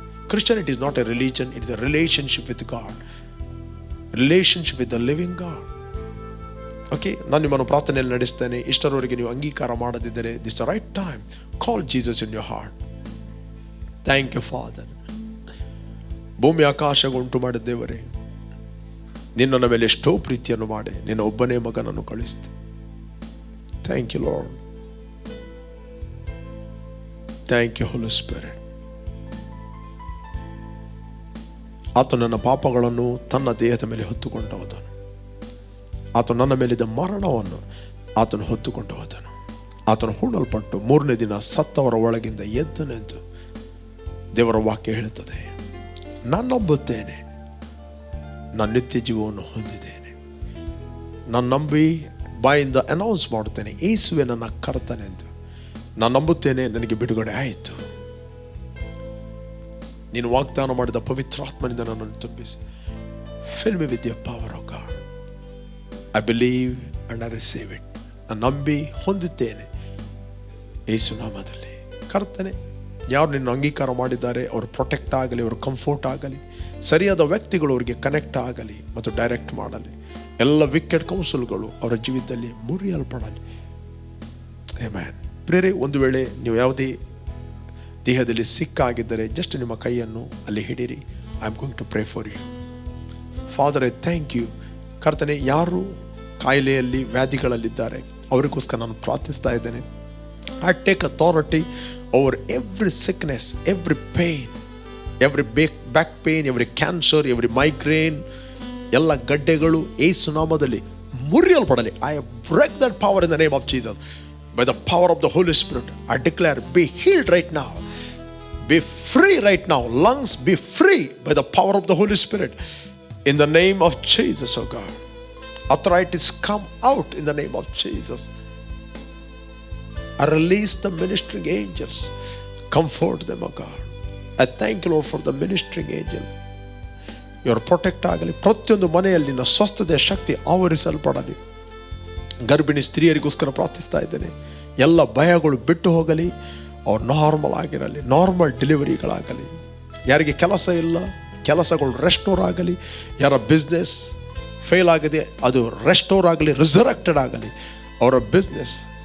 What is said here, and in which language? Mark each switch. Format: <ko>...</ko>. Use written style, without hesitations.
<en>Christianity is not a religion, it is a relationship with God, relationship with the living God.</en> <kn>Okay, ನಾನು ನಿಮ್ಮನ್ನು ಪ್ರಾರ್ಥನೆಯಲ್ಲಿ ನಡೆಸ್ತೇನೆ. ಇಷ್ಟರವರೆಗೆ ನೀವು ಅಂಗೀಕಾರ ಮಾಡದಿದ್ದರೆ,</kn> <en>This the right time. Call Jesus in your heart. Thank you Father.</en> <kn>ಭೂಮಿ ಆಕಾಶಗಳು ಉಂಟು ಮಾಡಿದ ದೇವರೇ, ನಿನ್ನ ಮೇಲೆ ಎಷ್ಟೋ ಪ್ರೀತಿಯನ್ನು ಮಾಡಿ ನಿನ್ನ ಒಬ್ಬನೇ ಮಗನನ್ನು ಕಳಿಸ್ತೆ.</kn> <en>Thank you Lord. Thank you Holy Spirit.</en> <kn>ಆತ ನನ್ನ ಪಾಪಗಳನ್ನು ತನ್ನ ದೇಹದ ಮೇಲೆ ಹೊತ್ತುಕೊಂಡು ಹೋದನು. ಆತ ನನ್ನ ಮೇಲಿದ್ದ ಮರಣವನ್ನು ಆತನು ಹೊತ್ತುಕೊಂಡು ಹೋದನು. ಆತನು ಹೂಣಲ್ಪಟ್ಟು 3ನೇ ದಿನ ಸತ್ತವರ ಒಳಗಿಂದ ಎದ್ದನೆಂದು ದೇವರ ವಾಕ್ಯ ಹೇಳುತ್ತದೆ. ನಾನು ನಂಬುತ್ತೇನೆ, ನಾನು ನಿತ್ಯ ಜೀವವನ್ನು ಹೊಂದಿದ್ದೇನೆ. ನಾನು ನಂಬಿ ಬಾಯಿಂದ ಅನೌನ್ಸ್ ಮಾಡುತ್ತೇನೆ, ಯೇಸುವೆ ನನ್ನ ಕರ್ತನೆಂದು. ನಾನು ನಂಬುತ್ತೇನೆ, ನನಗೆ ಬಿಡುಗಡೆ ಆಯಿತು. ನೀನು ವಾಗ್ದಾನ ಮಾಡಿದ ಪವಿತ್ರಾತ್ಮನಿಂದ ನನ್ನನ್ನು ತುಂಬಿಸಿ.</kn> <en>Fill me with your power, O God. I believe and I receive it.</en> <kn>ನಾನು ನಂಬಿ ಹೊಂದುತ್ತೇನೆ ಯೇಸು ನಾಮದಲ್ಲಿ. ಕರ್ತನೆ, ಯಾರು ನಿನ್ನ ಅಂಗೀಕಾರ ಮಾಡಿದ್ದಾರೆ ಅವರು ಪ್ರೊಟೆಕ್ಟ್ ಆಗಲಿ, ಅವರು ಕಂಫರ್ಟ್ ಆಗಲಿ, ಸರಿಯಾದ ವ್ಯಕ್ತಿಗಳು ಅವರಿಗೆ ಕನೆಕ್ಟ್ ಆಗಲಿ ಮತ್ತು ಡೈರೆಕ್ಟ್ ಮಾಡಲಿ. ಎಲ್ಲ ವಿಕೆಟ್ ಕೌನ್ಸಿಲ್ಗಳು ಅವರ ಜೀವಿತದಲ್ಲಿ ಮುರಿಯಲ್ಪಡಲಿ. ಆಮೆನ್. ಪ್ರೇರೆ, ಒಂದು ವೇಳೆ ನೀವು ಯಾವುದೇ ದೇಹದಲ್ಲಿ ಸಿಕ್ಕಾಗಿದ್ದರೆ ಜಸ್ಟ್ ನಿಮ್ಮ ಕೈಯನ್ನು ಅಲ್ಲಿ ಹಿಡಿರಿ.</kn> <en>I am going to pray for you. Father, I thank you.</en> <kn>ಕರ್ತನೆ, ಯಾರು ಕಾಯಿಲೆಯಲ್ಲಿ ವ್ಯಾಧಿಗಳಲ್ಲಿದ್ದಾರೆ ಅವರಿಗೋಸ್ಕರ ನಾನು ಪ್ರಾರ್ಥಿಸ್ತಾ ಇದ್ದೇನೆ.</kn> <en>I take authority over every sickness, every pain, every back pain, every cancer, every migraine,</en> <kn>ಎಲ್ಲ ಗಡ್ಡೆಗಳು ಯೇಸು ನಾಮದಲ್ಲಿ ಮುರಿಯಲ್ಪಡಲಿ.</kn> <en>I break that power in the name of Jesus. By the power of the Holy Spirit, I declare, be healed right now. Be free right now. Lungs, be free by the power of the Holy Spirit. In the name of Jesus, oh God. Arthritis, come out in the name of Jesus. I release the ministering angels. Comfort them, oh God. I thank you, Lord, for the ministering angel. Your protect ಆಗಲಿ.</en> <kn>ಪ್ರತಿಯೊಂದು ಮನೆಯಲ್ಲಿನ ಸ್ವಸ್ಥತೆಯ ಶಕ್ತಿ ಆವರಿಸಲ್ಪಡಲಿ. ಗರ್ಭಿಣಿ ಸ್ತ್ರೀಯರಿಗೋಸ್ಕರ ಪ್ರಾರ್ಥಿಸ್ತಾ ಇದ್ದೇನೆ. ಎಲ್ಲ ಭಯಗಳು ಬಿಟ್ಟು ಹೋಗಲಿ. ಅವ್ರು normal ಆಗಿರಲಿ, ನಾರ್ಮಲ್ ಡೆಲಿವರಿಗಳಾಗಲಿ. ಯಾರಿಗೆ ಕೆಲಸ ಇಲ್ಲ, ಕೆಲಸಗಳು ರೆಸ್ಟೋರ್ ಆಗಲಿ. ಯಾರ ಬಿಸ್ನೆಸ್ ಫೇಲ್ ಆಗಿದೆ, ಅದು ರೆಸ್ಟೋರ್ ಆಗಲಿ, ರಿಸರೆಕ್ಟೆಡ್ ಆಗಲಿ ಅವರ ಬಿಸ್ನೆಸ್.</kn>